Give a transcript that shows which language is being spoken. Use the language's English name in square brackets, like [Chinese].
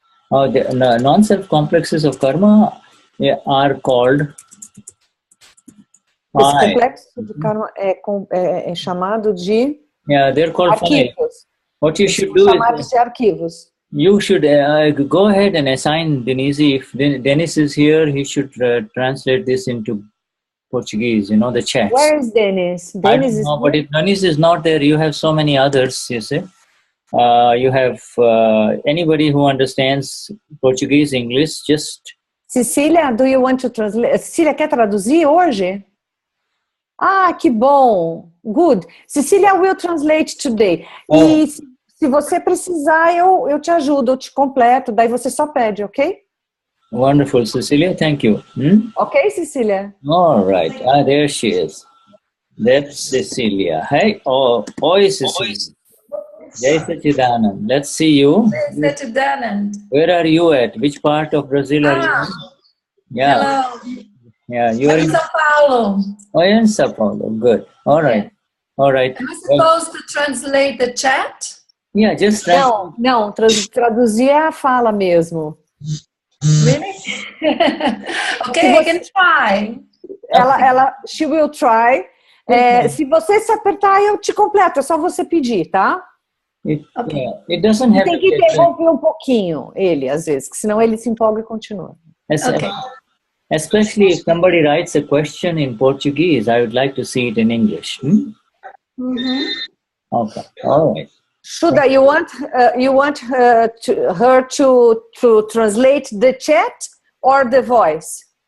[English] The non-self complexes of karma are called... [Portuguese] Esse complexo de karma é chamado de [English] they're called [Portuguese] arquivos. [English] What you should do is [Portuguese] de arquivos. [English] You should go ahead and assign Denize. If Denize is here, he should translate this into Portuguese, the chats. Where is Denize? Denize is here? But if Denize is not there, you have so many others, you see. You have anybody who understands Portuguese, English, just... Cecilia, do you want to translate? [Portuguese] Cecilia, quer traduzir hoje? Ah, que bom. [English] Good. Cecilia will translate today. [Portuguese] E se você precisar, eu te ajudo, eu te completo, daí você só pede, ok? [English] Wonderful, Cecilia. Thank you. Ok, Cecilia? All right. There she is. That's Cecilia. Hey, [Portuguese] oi, [English] Cecilia. Jai Sachidanand. Let's see you. Jai Sachidanand. Where are you at? Which part of Brazil are you in? Yeah. Hello. Yeah, you are in São Paulo. Oh, in São Paulo. Good. All right. Yeah. All right. Am I supposed to translate the chat? Yeah, just [Portuguese] Não, traduzir é a fala mesmo. [English] Really? Okay, I can try. She will try. [Portuguese] Se você se apertar, eu te completo. É só você pedir, tá? [English] It doesn't have [Portuguese] Tem que interromper um pouquinho ele, às vezes, que senão ele se empolga e continua. [English] Okay. Especially if somebody writes a question in Portuguese, I would like to see it in English. Okay, all right. Shuddha, you want her to translate the chat or the voice?